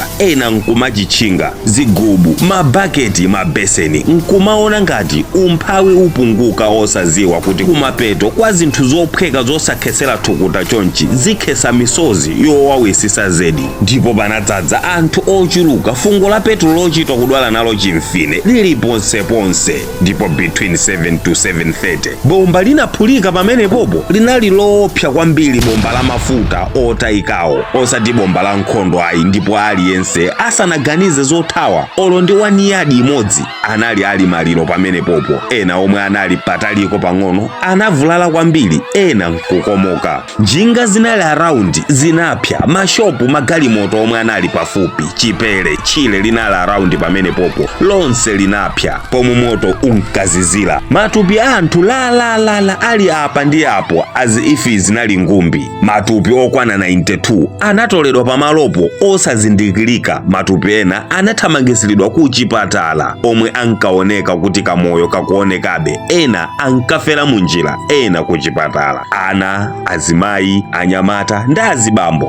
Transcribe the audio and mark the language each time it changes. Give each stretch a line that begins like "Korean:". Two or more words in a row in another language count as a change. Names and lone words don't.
Nyanja: Ena nkumachitchinga zigubu, mabaketi, mabeseni, nkumaona ngati umphawi upunguka osaziwa kuti kumapeto kwa zinthu zophweka zosakhesera thukuta chonchi zikhesa misozi yowawisisa zedi. Ndipo panadzadza anthu ochuluka, fungo la petro lochitwa kudwala nalo chimfine lili ponseponse. Ndipo
English: between 7 to 7:30
Nyanja: bomba linaphulika pamene popo. Linali loopsa kwambiri bomba la mafuta otayikawo, osati bomba la nkhondo ayi. Ndipo aliyense asanaganize zothawa olo ndi 1 yadi imodzi anali ali maliro pamene popo. Ena omwe anali pataliko pang'ono anavulala kwambiri, ena nkukomoka. Njinga zinali around zinapsa, mashopu, magalimoto omwe anali pafupi, chipere, chile linali around pamene popo, lonse linapsa pomwe moto unkazizira. Matupi anthu la ali apa ndi apo
English: as if
Nyanja: zinali ngumbi. Matupi okwana 92 anatoledwa pamalopo osazindikirika. Matupi ena anathamangisidwa ku chipatala omwe ankaoneka kuti kamoyo kakuonekabe. Ena ankafera munjira, ena ku chipatala. Ana, azimayi, anyamata ndi azibambo.